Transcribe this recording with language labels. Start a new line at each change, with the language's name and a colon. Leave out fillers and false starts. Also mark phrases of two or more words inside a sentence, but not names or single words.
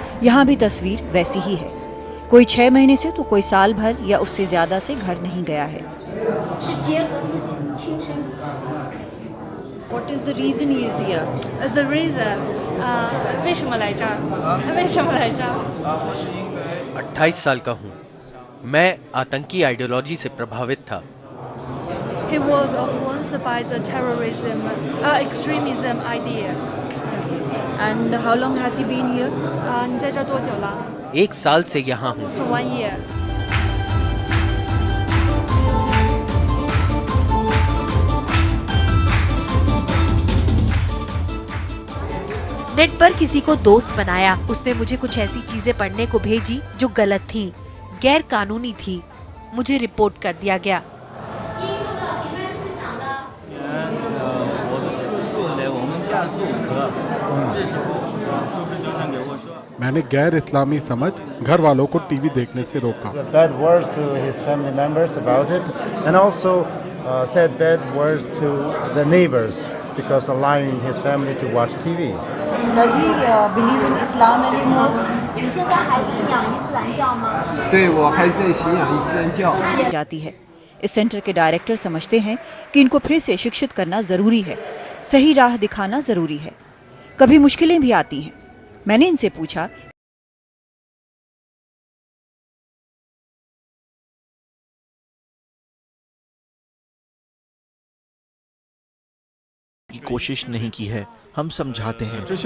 Hindi: यहाँ भी तस्वीर वैसी ही है। कोई 6 महीने से तो कोई साल भर या उससे ज्यादा से घर नहीं गया है।
English: What is the reason he is here? The reason
Chinese: 为什么来这儿？为什么来这儿？
Hindi: 28 साल का हूँ। मैं आतंकी आइडियोलॉजी से प्रभावित था।
English: He was influenced by the terrorism, extremism idea. And how long has he been here?
Chinese: 你在这儿多久了
Hindi: 1 साल से यहाँ हूँ।
English: So 1 year.
Hindi: नेट पर किसी को दोस्त बनाया। उसने मुझे कुछ ऐसी चीजें पढ़ने को भेजी जो गलत थी, गैर कानूनी थी। मुझे रिपोर्ट कर दिया गया। मैंने गैर इस्लामी समझ घर वालों को टीवी देखने से रोका।
English: Bad words to his family members about it, and also said bad words to the neighbors because allowing his family to watch TV. Does he believe in Islam anymore?
Chinese: 你现在还信仰伊斯兰教吗？对，我还在信仰伊斯兰教。
Hindi: जाती है। इस सेंटर के डायरेक्टर समझते हैं कि इनको फिर से शिक्षित करना जरूरी है, सही राह दिखाना जरूरी है। कभी मुश्किलें भी आती हैं। मैंने इनसे पूछा की कोशिश नहीं की है, हम समझाते हैं।